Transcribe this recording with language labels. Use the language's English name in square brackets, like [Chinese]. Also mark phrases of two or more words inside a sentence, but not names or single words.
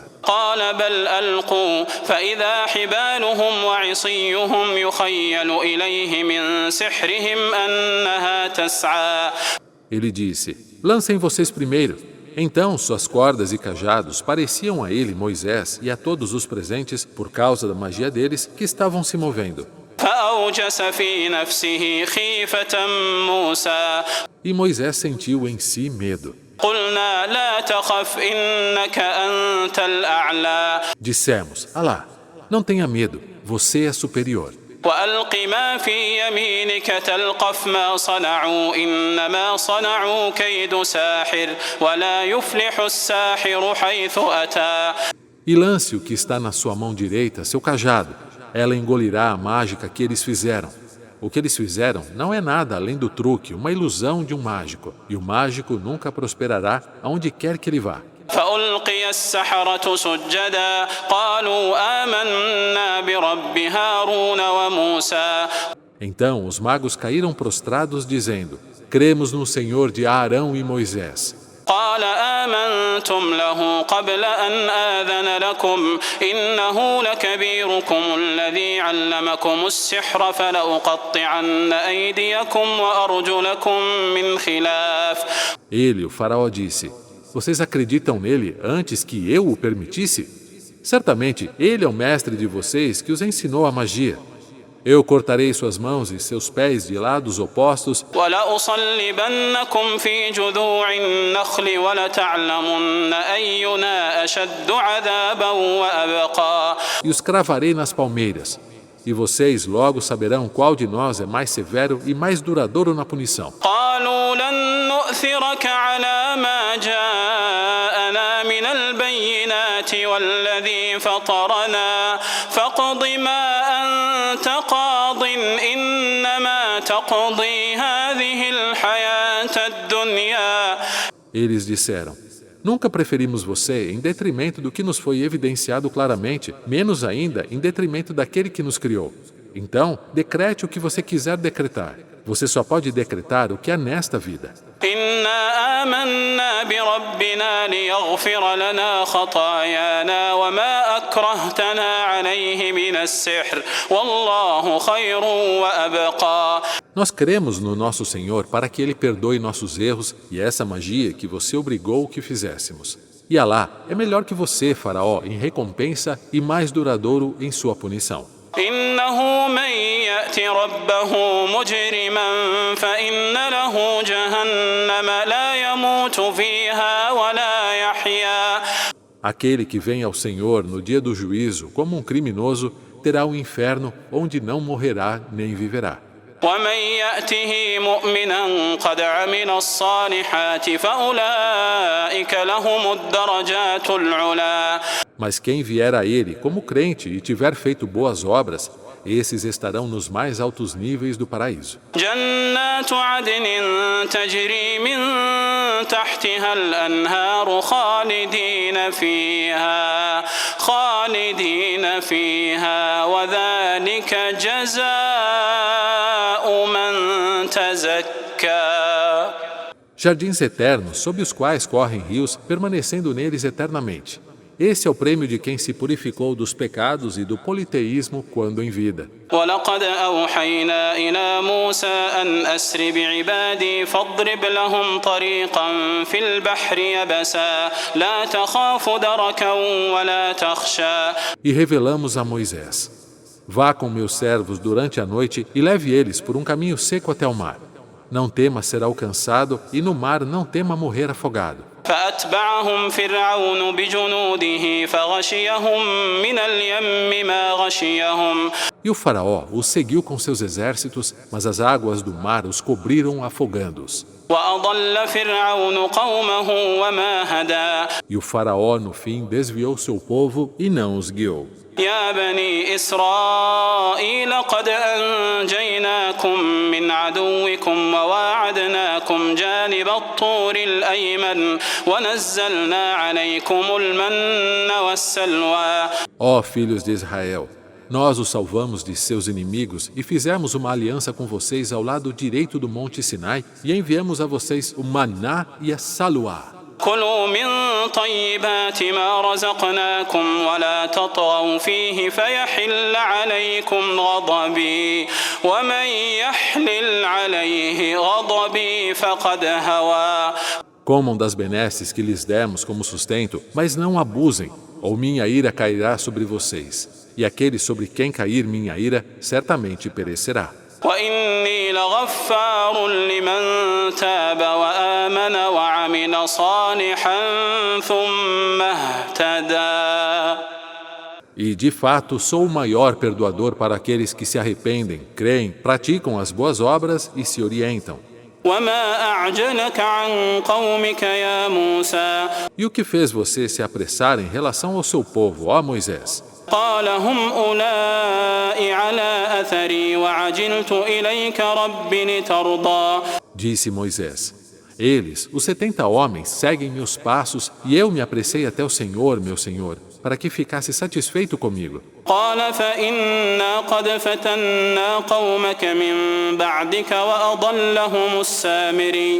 [Arabic] قال بل ألقوا فإذا حبالهم وعصيهم يخيل إليه من سحرهم أنها تسعى. [Portuguese] Ele disse: Lancem vocês primeiro. Então suas cordas e cajados pareciam a ele, Moisés, e a todos os presentes, por causa da magia deles, que estavam se movendo. [Arabic] فأوجس في نفسه خيفة موسى. [Portuguese] E Moisés sentiu em si medo. [Arabic] قلنا لا تخف إنك أنت الأعلى. [Portuguese] Dissemos: Alá, não tenha medo, você é superior. [Arabic] وألق ما في يمينك تلقف ما صنعوا إنما صنعوا كيد ساحر ولا يفلح الساحر حيث أتى. [Portuguese] E lance o que está na sua mão direita, seu cajado. Ela engolirá a mágica que eles fizeram. O que eles fizeram não é nada além do truque, uma ilusão de um mágico. E o mágico nunca prosperará aonde quer que ele vá. [Arabic] فألقي السحرة سجدا قالوا آمنا برب هارون وموسى. [Portuguese] Então os magos caíram prostrados, dizendo: cremos no Senhor de Arão e Moisés. [Arabic] قال آمنتم له قبل أن آذن لكم إنه لكبيركم الذي علمكم السحر فلأقطعن أيديكم وأرجلكم من خلاف. [Portuguese] Ele, o faraó, disse: vocês acreditam nele antes que eu o permitisse? Certamente ele é o mestre de vocês que os ensinou a magia. Eu cortarei suas mãos e seus pés de lados opostos [Arabic] وَلَأُصَلِّبَنَّكُمْ فِي جُذُوعِ النَّخْلِ وَلَتَعْلَمُنَّ أَيُّنَا أَشَدُّ عَذَابًا وَأَبْقَىٰ. [Portuguese] e os cravarei nas palmeiras. E vocês logo saberão qual de nós é mais severo e mais duradouro na punição. [Arabic] قالوا لن نؤثرك على ما جاءنا من البينات والذي فطرنا فاقض ما أنت قاض إنما تقضي هذه الحياة الدنيا. [Portuguese] Eles disseram: nunca preferimos você em detrimento do que nos foi evidenciado claramente, menos ainda em detrimento daquele que nos criou. Então, decrete o que você quiser decretar. Você só pode decretar o que é nesta vida. [Arabic] إنا آمنا بربنا ليغفر لنا خطايانا وما أكرهتنا عليه من السحر والله خير وأبقى. [Portuguese] Nós cremos no nosso Senhor para que Ele perdoe nossos erros e essa magia que você obrigou que fizéssemos. E Alá é melhor que você, faraó, em recompensa e mais duradouro em sua punição. [Arabic] إنه من يأت ربه مجرما فإن له جهنم لا يموت فيها ولا يحيا. [Portuguese] Aquele que vem ao Senhor no dia do juízo como um criminoso terá o inferno onde não morrerá nem viverá. [Arabic] ومن يأته مؤمنا قد عمل الصالحات فأولئك لهم الدرجات العلى. [Portuguese] Mas quem vier a ele como crente e tiver feito boas obras, esses estarão nos mais altos níveis do paraíso. [Arabic] جنات عدن تجري من تحتها الأنهار خالدين فيها وذلك جزاء من تزكى. [Portuguese] Jardins eternos, sob os quais correm rios, permanecendo neles eternamente. Esse é o prêmio de quem se purificou dos pecados e do politeísmo quando em vida. [Arabic] وَلَقَدْ أَوْحَيْنَا إِلَى مُوسَى أَنْ أَسْرِ بِعِبَادِي فَاضْرِبْ لَهُمْ طَرِيقًا فِي الْبَحْرِ يَبَسًا لَا تَخَافُ دَرَكًا وَلَا تَخْشَى. [Portuguese] E revelamos a Moisés: vá com meus servos durante a noite e leve eles por um caminho seco até o mar. Não tema ser alcançado e no mar não tema morrer afogado. [Arabic] فأتبعهم فرعون بجنوده فغشيهم من اليم ما غشيهم. [Portuguese] E o faraó os seguiu com seus exércitos, mas as águas do mar os cobriram afogando-os. [Arabic] وأضل فرعون قومه وما هدى. [Portuguese] E o faraó no fim desviou seu povo e não os guiou. [Arabic] يا بني إسرائيل قد أنجيناكم من عدوكم وواعدناكم جانب الطور الأيمن ونزلنا عليكم المن والسلوى. [Portuguese] Ó filhos de Israel, nós os salvamos de seus inimigos e fizemos uma aliança com vocês ao lado direito do Monte Sinai e enviamos a vocês o maná e a saluá. [Arabic] كلوا من طيبات ما رزقناكم ولا تطغوا فيه فيحل عليكم غضبي ومن يحلل عليه غضبي فقد هوى. [Portuguese] Comam das benesses que lhes demos como sustento, mas não abusem, ou minha ira cairá sobre vocês. E aquele sobre quem cair minha ira certamente perecerá. [Arabic] وإني لغفار لمن تاب وآمن وعمل صالحا ثم اهتدى. [Portuguese] E, de fato, sou o maior perdoador para aqueles que se arrependem, creem, praticam as boas obras e se orientam. [Arabic] وما أعجلك عن قومك يا موسى. [Portuguese] E o que fez você se apressar em relação ao seu povo, ó Moisés? [Arabic] قال هم أولئك على أثري وعجلت إليك رب لترضى. [Portuguese] Disse Moisés: Eles, os 70 homens, seguem meus passos e eu me apressei até o Senhor, meu Senhor, para que ficasse satisfeito comigo. [Arabic] قال فإنا قد فتنا قومك من بعدك وأضلهم السامري.